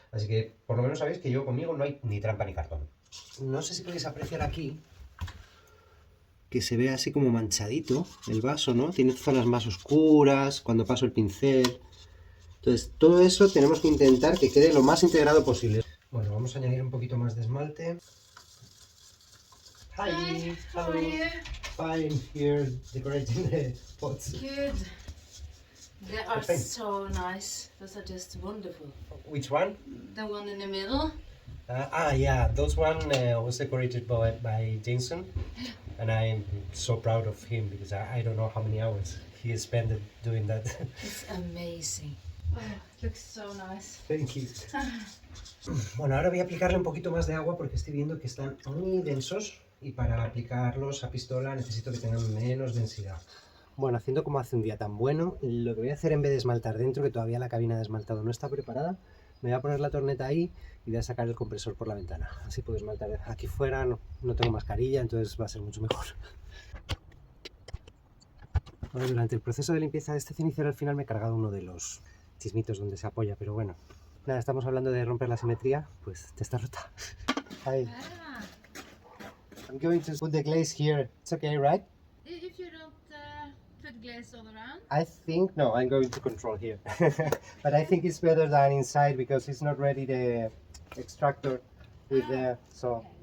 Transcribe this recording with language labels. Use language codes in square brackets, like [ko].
[es] Así que por lo menos sabéis que yo conmigo no hay ni trampa ni cartón. No sé si podéis apreciar aquí que se ve así como manchadito el vaso, ¿no? Tiene zonas más oscuras cuando paso el pincel. Entonces, todo eso tenemos que intentar que quede lo más integrado posible. Bueno, vamos a añadir un poquito más de esmalte. [en] Hi, how are you? Fine, here decorating the pots. Good. They are Perfect. so nice. Those are just wonderful. Which one? The one in the middle. Yeah, those one was decorated by Jason, and I'm so proud of him because I don't know how many hours he spent doing that. It's amazing. Oh, it looks so nice. Thank you. [es] Bueno, ahora voy a aplicarle un poquito más de agua porque estoy viendo que están muy densos y para aplicarlos a pistola necesito que tengan menos densidad. Bueno, haciendo como hace un día tan bueno, lo que voy a hacer en vez de esmaltar dentro, que todavía la cabina de esmaltado no está preparada, me voy a poner la torneta ahí y voy a sacar el compresor por la ventana. Así puedo esmaltar aquí fuera, no tengo mascarilla, entonces va a ser mucho mejor. Bueno, durante el proceso de limpieza de este cenicero al final me he cargado uno de los chismitos donde se apoya, pero bueno. Nada, estamos hablando de romper la simetría, pues te está rota. [en] Hi. Ah, I'm going to put the glaze here. It's okay, right? if you don't put glaze all around. I think, no, I'm going to control here. But I think it's better than inside because it's not ready the extractor with the, so